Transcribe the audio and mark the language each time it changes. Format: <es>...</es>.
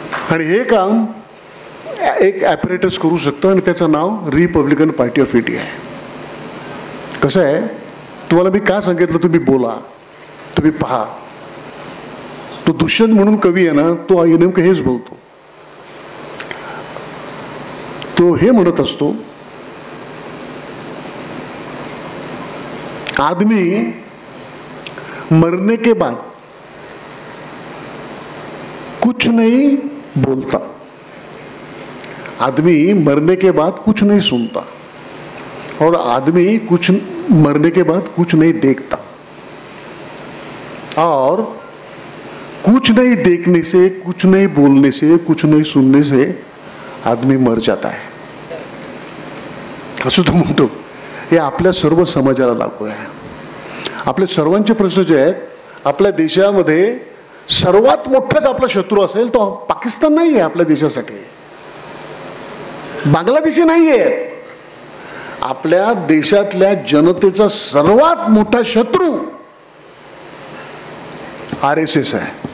<mr>आणि हे काम एक ॲपरेटस करू शकतो, आणि त्याचं नाव रिपब्लिकन पार्टी ऑफ इंडिया आहे. कसं आहे, तुम्हाला मी काय सांगितलं, तुम्ही बोला, तुम्ही पहा. तो दुष्यंत म्हणून कवी आहे ना, तो नेमकं हेच बोलतो. तो हे म्हणत असतो,</mr> <hi>आदमी मरने के बाद कुछ नहीं बोलता, आदमी मरने के बाद कुछ नहीं सुनता, और आदमी मरने के बाद कुछ नहीं देखता, और कुछ नहीं देखने से, कुछ नहीं बोलने से, कुछ नहीं सुनने से आदमी मर जाता है,</hi> <mr>असं तो म्हणतो. हे आपल्या सर्व समाजाला लागू आहे. आपले सर्वांचे प्रश्न जे आहेत, आपल्या देशामध्ये सर्वात मोठाच आपला शत्रू असेल तो पाकिस्तान नाही आहे आपल्या देशासाठी, बांगलादेशी नाही आहे. आपल्या देशातल्या जनतेचा सर्वात मोठा शत्रू RSS आहे.</mr>